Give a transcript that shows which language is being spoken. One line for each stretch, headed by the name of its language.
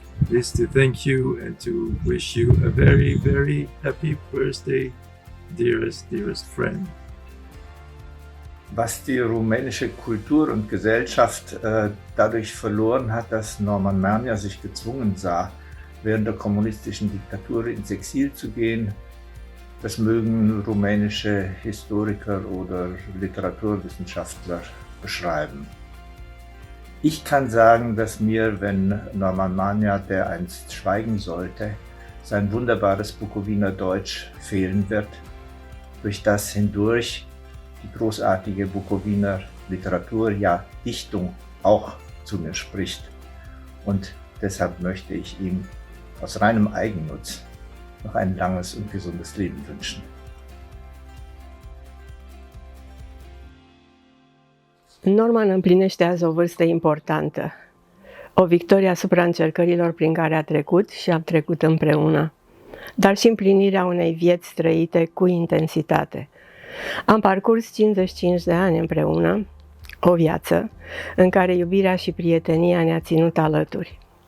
English: This to thank you and to wish you a very, very happy birthday, dearest friend.
German: Was die rumänische Kultur und Gesellschaft dadurch verloren hat, dass Norman Manea sich gezwungen sah, während der kommunistischen Diktatur ins Exil zu gehen, das mögen rumänische Historiker oder Literaturwissenschaftler beschreiben. Ich kann sagen, dass mir, wenn Norman Manea dereinst schweigen sollte, sein wunderbares Bucoviner Deutsch fehlen wird, durch das hindurch die großartige Bucoviner Literatur, ja Dichtung, auch zu mir spricht. Und deshalb möchte ich ihm aus reinem Eigennutz noch ein langes und gesundes Leben wünschen.
Romanian: Norman împlinește azi o vârstă importantă, o victorie asupra încercărilor prin care a trecut și am trecut împreună, dar și împlinirea unei vieți trăite cu intensitate. Am parcurs 55 de ani împreună, o viață în care iubirea și prietenia ne-a ținut alături.